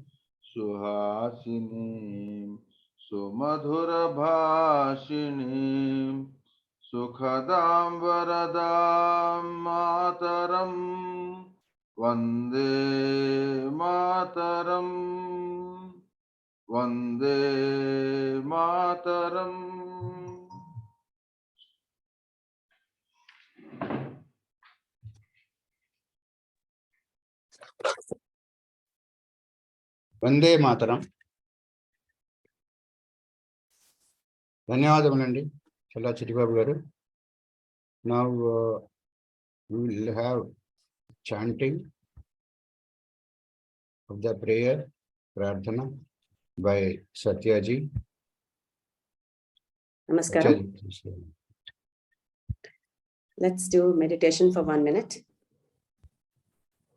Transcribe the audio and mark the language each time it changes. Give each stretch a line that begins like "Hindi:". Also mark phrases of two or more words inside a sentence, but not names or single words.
Sanskrit: सुहासिनीं सुमधुरभाषिणीं सुखदां वरदां मातरम्, वन्दे मातरम्, वन्दे मातरम्. वन्दे मातरम्.
Telugu: ధన్యవాదములండి చల్లా చిట్టిబాబు గారు.
English: Now we will have chanting of the prayer, Prarthana by Satyaji. Namaskaram. Let's do meditation for 1 minute.